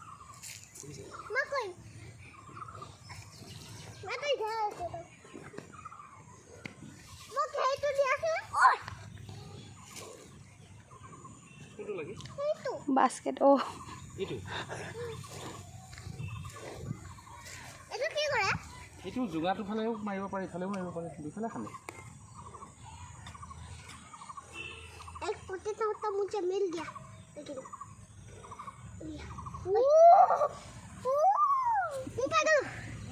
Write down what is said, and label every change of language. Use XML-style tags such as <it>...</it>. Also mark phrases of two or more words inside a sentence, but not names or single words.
<as>বাস্কেট অঁ এইটো যোগাটো ফালেও মাৰিব পাৰি ইফালেও মাৰিব পাৰি দুফালে খালে</as> <hi>एक पोटैटो तो मुझे मिल गया लेकिन ऊपर</hi>